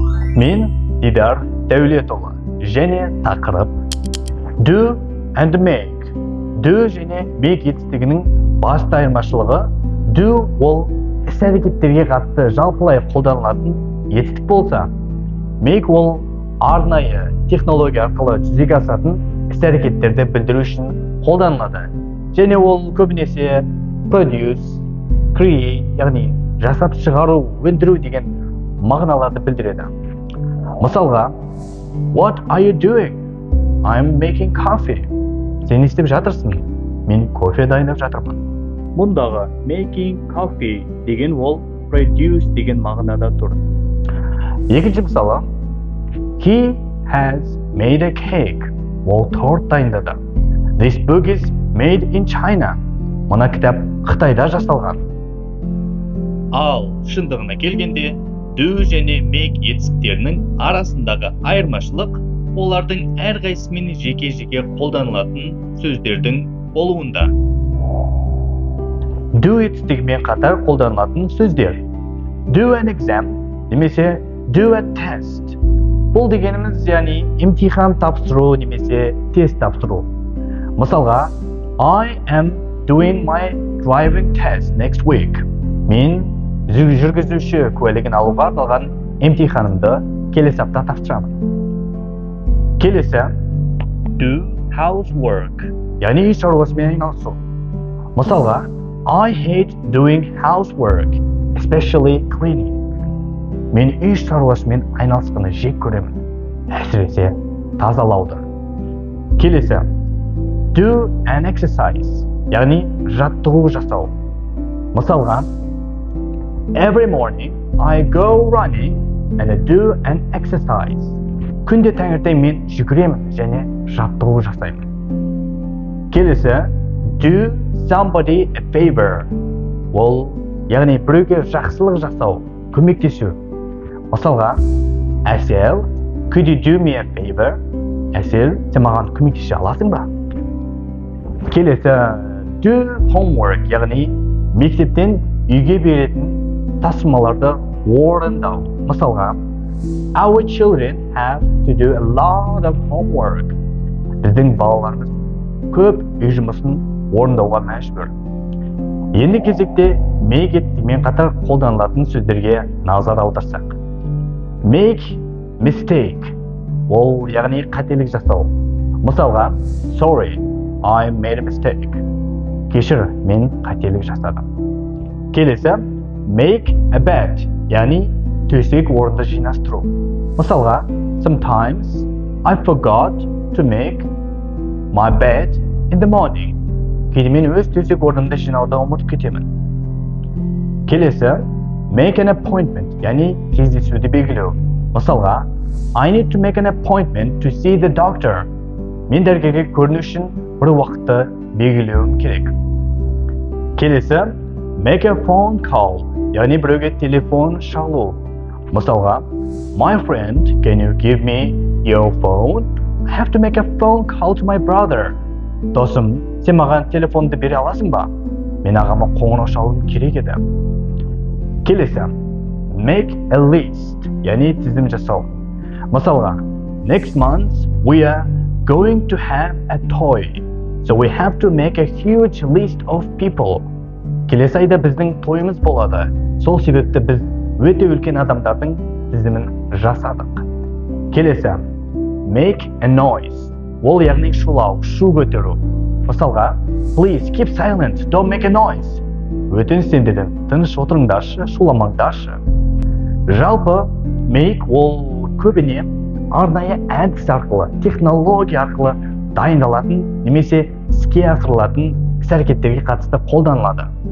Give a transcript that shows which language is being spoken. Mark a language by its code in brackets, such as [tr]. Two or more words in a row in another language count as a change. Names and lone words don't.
[kk] Мен Дидар Дәулетұлы және тақырып [en] Do and make. [kk] Do және make етістігінің басты айырмашылығы do ол іс-әрекеттерге қатысты жалпылай қолданылатын етістік болса, make ол арнайы технология арқылы жүзеге асатын іс-әрекеттерді білдіру үшін қолданылады. Және ол көбінесе [en] produce, create, [kk] яғни жасап шығару, өндіру деген мағыналарды білдіреді. Мысалға, [en] What are you doing? I'm making coffee. [kk] Сен не істеп жатырсың? Мен кофе дайындап жатырмын. Мұндағы [en] making coffee [kk] деген ол produce деген мағынада тұр. Екінші мысалы, [en] He has made a cake. [kk] Ол торт дайындады. [en] This book is made in China. [kk] Мына кітап Қытайда жасалған. Ал шындығына келгенде, do және make етістіктерінің арасындағы айырмашылық олардың әрқайсысымен жеке-жеке қолданылатын сөздердің болуында. Do етістігімен қатар қолданылатын сөздер. [en] Do an exam немесе do a test. [kk] Бұл дегеніміз яғни емтихан тапсыру немесе тест тапсыру. Мысалға, [en] I am doing my driving test next week. [kk] Мен жүргізуші куәлігін алуға арналған емтиханымды келесі апта тапсырамын. Келесі [en] do housework, [kk] яғни үй шаруасымен айналысу. Мысалға, [en] I hate doing housework, especially cleaning. [kk] Мен үй шаруасымен айналысқаны жек көремін, әсіресе тазалауды. Келесі [en] do an exercise, [kk] яғни жаттығу жасау. Мысалға, [en] Every morning I go running and I do an exercise. [kk] Күнде таңертең мен жүгіремін және жаттығу жасаймын. [en] Келесі do somebody a favor. [kk] Ол яғни біреуге жақсылық жасау, көмектесу. Мысалға, Әсел, [en] could you do me a favor? [kk] Әсел, сен маған көмектесе аласың ба? Келесі [en] do homework, [kk] яғни мектептен үйге беретін тапсырмаларды орындау. Мысалға, [en] our children have to do a lot of homework. [kk] Біздің балаларымыз көп үй жұмысын орындауға мәжбүр. Енді кезекте make етістігімен қатар қолданылатын сөздерге назар аударсақ. [en] Make mistake. [kk] Ол яғни қателік жасау. Мысалға, [en] sorry, I made a mistake. [kk] Кешір, мен қателік жасадым. [en] Келесі make a bed, [kk] яғни төсек орынды жинастыру. Мысалға, [en] sometimes I forgot to make my bed in the morning. [kk] Кейде мен өз төсек орнымды жинауды ұмытып кетемін. [en] Келесі make an appointment, [kk] яғни кездесуді белгілеу. Мысалға, [en] I need to make an appointment to see the doctor. [kk] Мен дәрігерге көріну үшін бір уақытты белгілеуім керек. [en] Келесі make a phone call, [kk] яғни біреуге телефон шалу. Мысалға, [en] my friend, can you give me your phone? I have to make a phone call to my brother. [kk] Досым, сен маған телефонды бере аласың ба? Мен ағама қоңырау шалуым керек еді. [en] Келесі make a list, [kk] яғни тізім жасау. Мысалға, [en] next month we are going to have a toy, so we have to make a huge list of people. [kk] Келесі айда біздің тойымыз болады. Сол себепті біз өте үлкен адамдардың тізімін жасадық. [en] Келесі make a noise. [kk] Ол яғни шулау, шу көтеру. Мысалға, [en] please keep silent, don't make a noise. [kk] Өтініш сендерден тыныш отырыңдаршы, шуламаңдаршы. Жалпы make ол көбіне арнайы әдіс арқылы, технология арқылы дайындалатын немесе іске асырылатын іс-әрекеттерге қатысты қолданылады.